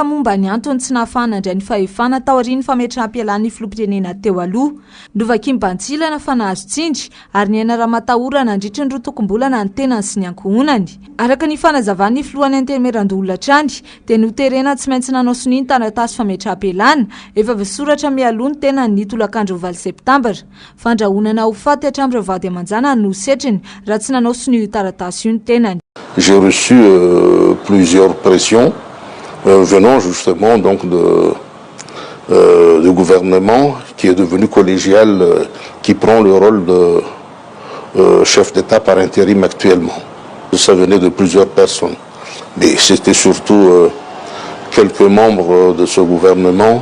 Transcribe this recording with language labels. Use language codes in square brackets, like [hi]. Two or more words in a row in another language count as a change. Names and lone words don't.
[mg] momba ny antony tsy nahafahana andray ny fahefana tao aorian'ny fametraham-pialan'ny filoham-pirenena teo aloha Ndovakim-Bantsilana fa nahazo tsindry ary ny ainara matahorana andritra ny rotokom-bolana ny tenany sy ny ankohonany araka ny fanazavan'ny filohany antemerandolona trany dia noterena tsy maintsy nanao soniny taratasy fametraham-pialana efa voasoratra mialoha ny tenany ny tolakandro 9 septambra fandrahonana ho faty hatramin'ireo vady aman-jana no setriny raha tsy nanao soniny taratasy io ny tenany. [fr] J'ai reçu plusieurs pressions venant justement donc du gouvernement qui est devenu collégial, qui prend le rôle de chef d'État par intérim actuellement. Ça venait de plusieurs personnes, mais c'était surtout quelques membres de ce gouvernement.